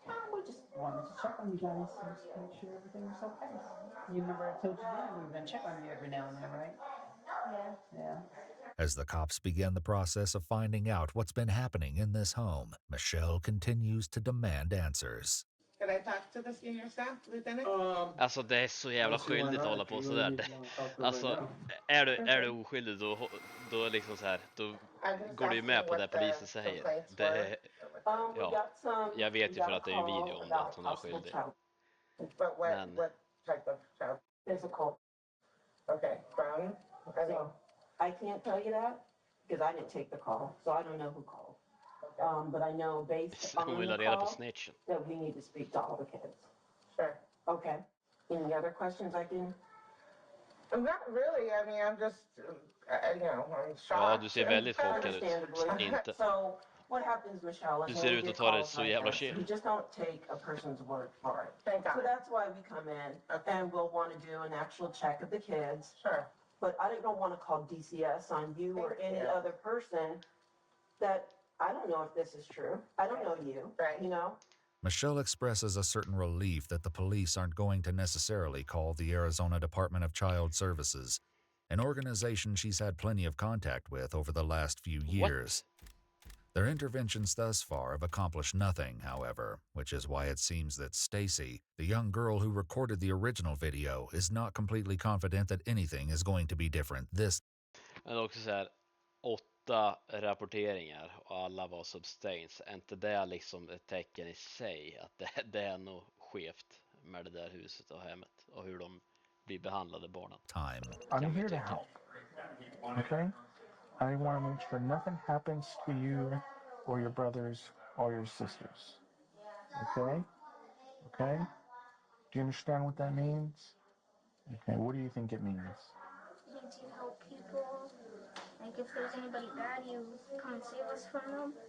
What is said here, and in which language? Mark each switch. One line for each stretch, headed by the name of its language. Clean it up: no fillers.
English: We just wanted to check on you guys and just make sure everything was okay. You remember I told you then we were going to check on you every now and then, right? Yeah. As the cops begin the process of finding out what's been happening in this home, Michelle continues to demand answers. Can I talk to the senior staff, lieutenant?
Swedish: Alltså det är så jävla skyldigt att hålla på sådär. Alltså är du oskyldig då liksom så här, då går du ju med på det polisen säger. Det är, ja, jag vet ju för att det är en video om det att hon är skyldig.
English: But what type of child? Physical. Okay, from? So I can't tell you that because I didn't take the call, so I don't know who called. But I know based on
Swedish: Hon vill
English: the
Swedish: ha reda på
English: call
Swedish: snitchen.
English: that we need to speak to all the kids. Sure. Okay. Any other questions I can? Not really. I mean, I'm just, you know, I'm shocked.
Swedish: Ja, du ser väldigt chockad ut. Inte.
English: So what happens, Michelle?
Swedish: Du ser ut att ta det så jävla chill.
English: We just don't take a person's word for it. Thank God. So that's why we come in and we'll want to do an actual check of the kids. Sure. But I don't want to call DCS on you or any other person that I don't know if this is true. I don't know you, Right. You know? Michelle expresses a certain relief that the police aren't going to necessarily call the Arizona Department of Child Services, an organization she's had plenty of contact with over the last few years. Their interventions thus far have accomplished nothing, however, which is why it seems that Stacy, the young girl who recorded the original video, is not completely confident that anything is going to be different this time.
Swedish: Men också så här, 8 rapporteringar och alla var substans. Är inte det liksom ett tecken i sig att det är nog skevt med det där huset och hemmet och hur de blir behandlade barnen?
English: I'm here to help. Okay? I want to make sure nothing happens to you or your brothers or your sisters. Okay? Okay? Do you understand what that means? Okay, what do you think it means? It means you help people. Like if there's anybody bad, you come and save us from them.